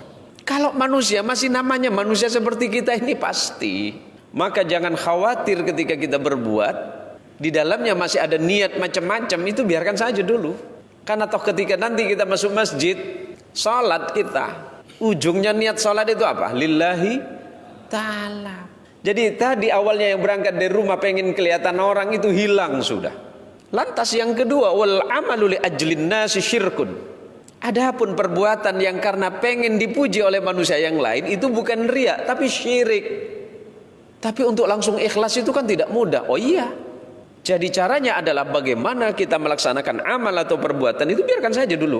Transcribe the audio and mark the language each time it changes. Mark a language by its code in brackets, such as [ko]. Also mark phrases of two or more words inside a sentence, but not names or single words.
[id] Kalau manusia masih namanya manusia seperti kita ini pasti, maka jangan khawatir ketika kita berbuat di dalamnya masih ada niat macam-macam, itu biarkan saja dulu. Karena toh ketika nanti kita masuk masjid, salat kita, ujungnya niat salat itu apa? [ar] لله تعالى. [id] Jadi tadi awalnya yang berangkat dari rumah pengen kelihatan orang, itu hilang sudah. Lantas yang kedua, [ar] والعمل لأجل الناس شرك. [id] Adapun perbuatan yang karena pengen dipuji oleh manusia yang lain, itu bukan riya tapi syirik. Tapi untuk langsung ikhlas itu kan tidak mudah. Oh iya. Jadi caranya adalah bagaimana kita melaksanakan amal atau perbuatan itu biarkan saja dulu.